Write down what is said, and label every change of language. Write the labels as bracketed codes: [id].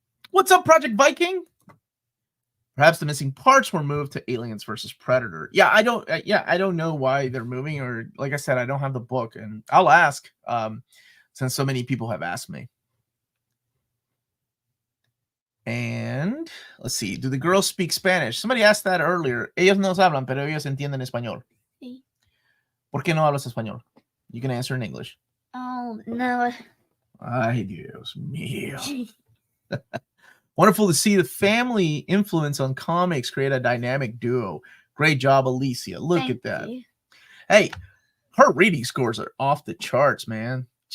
[en] What's up, Project Viking? Perhaps the missing parts were moved to Aliens versus Predator. Yeah, I don't know why they're moving, or like I said, I don't have the book, and I'll ask since so many people have asked me. And let's see, do the girls speak Spanish? Somebody asked that earlier. [es] Ellos no hablan, pero ellos entienden español. Sí. ¿Por qué no hablas español? [en] You can answer in English. Oh, no. [es] Ay, Dios mío. [en] Wonderful to see the family influence on comics create a dynamic duo. Great job, Alicia. Look at that. You. Hey, her reading scores are off the charts, man.